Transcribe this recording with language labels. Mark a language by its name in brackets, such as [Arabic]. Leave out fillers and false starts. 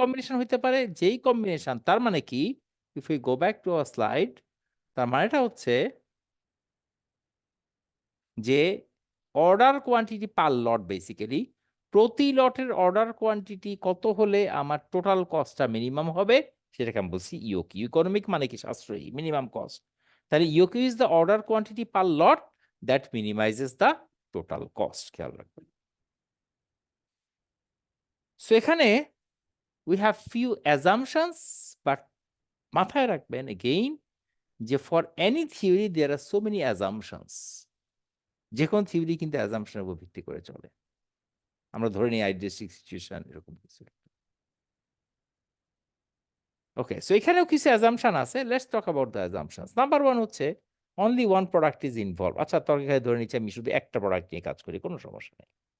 [Bangla] Combination হইতে পারে, যেই কম্বিনেশন, তার মানে কি, [English] if we go back to our slide, [Bangla] তার মানেটা হচ্ছে যে অর্ডার কোয়ান্টিটি পার লট, বেসিক্যালি প্রতি লটের অর্ডার কোয়ান্টিটি কত হলে আমার টোটাল কস্টটা মিনিমাম হবে, সেটাকে আমি বলছি ইওকিউ। ইকোনমিক মানে কি? সাশ্রয়ী, মিনিমাম কস্ট। [English] তাহলে EOQ is the order quantity per lot that minimises the total cost. [Bangla] খেয়াল রাখবেন। [English] so এখানে we have few assumptions, but [Bangla] মাথায় রাখবেন [English] again যে for any theory there are so many assumptions. [Bangla] যে কোন থিওরি কিন্তু অ্যাজাম্পশনের উপর ভিত্তি করে চলে। আমরা ধরে নিই আইডিয়ালিস্টিক সিচুয়েশন এরকম কিছু। [English] okay, so [Bangla] এখানেও কিছু অ্যাজাম্পশন আছে। [English] Let's talk about the assumptions. Number 1 হচ্ছে only one product is involve. [Bangla] আচ্ছা, তরকারি ধরে নিচ্ছি আমি শুধু একটা প্রোডাক্ট নিয়ে কাজ করি, কোনো সমস্যা নেই।